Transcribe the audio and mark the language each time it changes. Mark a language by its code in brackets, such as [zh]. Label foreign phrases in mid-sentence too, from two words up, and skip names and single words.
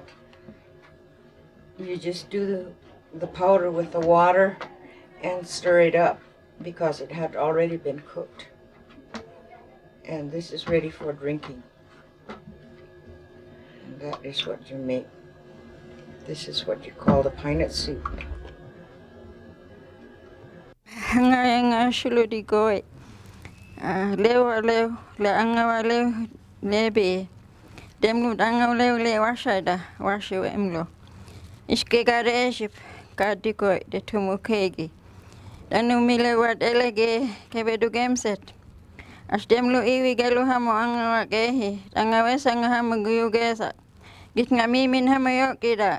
[en] You just do the powder with the water and stir it up because it had already been cooked. And this is ready for drinking. And that is what you make. This is what you call the pine nut soup. [was] Nga shuludi goy. Lewa lew le angawa lew lebe. Demlu angaw lew le washada washu emlo. Iske gareship kadikoy de tumukegi. Danu mile wat elege kebedu gemset. As demlu iwi gelu hamo angawa gehi. Angawa sanga hamo guyugesa. Git ngamimin hamo yokida.